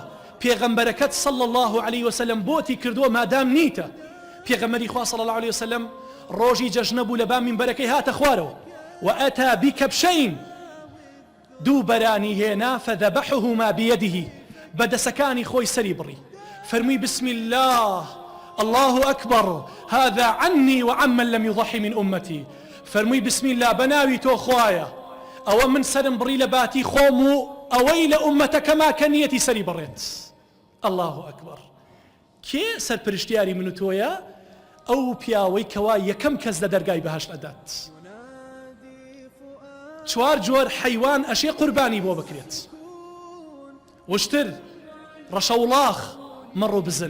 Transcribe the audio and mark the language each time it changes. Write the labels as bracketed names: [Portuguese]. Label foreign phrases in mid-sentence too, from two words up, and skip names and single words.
[Central Kurdish] پێغەمبەرەکەت [Arabic] صلی الله عليه وسلم [Central Kurdish] بۆتی کردووە مادام نیتە. پێغەمبەری خوا [Arabic] صلی الله عليه وسلم [Central Kurdish] ڕۆژی جەژنە بوو لە با مینبەرەکەی هاتە خوارەوە [Arabic] وئەتا بکەبشەین، [Central Kurdish] دوو بەرانی هێنا [Arabic] فذبحهما بيده، [Central Kurdish] بەدەسەکانی خۆی سەری بڕی. [Arabic] فەرمووی بسم الله الله أكبر هذا عني وعمن لم يضحي من أمتي. [Central Kurdish] فەرمووی [Arabic] بسم الله [Central Kurdish] بەناوی تۆ خوایە، ئەوە من سرم بڕی لە باتی خۆم و ئەوەی لە ئومەتەکەما کە نیەتی سەری بڕێت. [Arabic] الله ئەکبەر. [Central Kurdish] کێ سەرپرشتیاری من و تۆیە؟ ئەو پیاوەی کەوا یەکەم کەس لە دەرگای بەهەشت ئەدات. چوار جۆر حەیوان ئەشێ قوربانی بۆ بکرێت، وشتر، ڕەشەوڵاخ، مەڕ و بزن.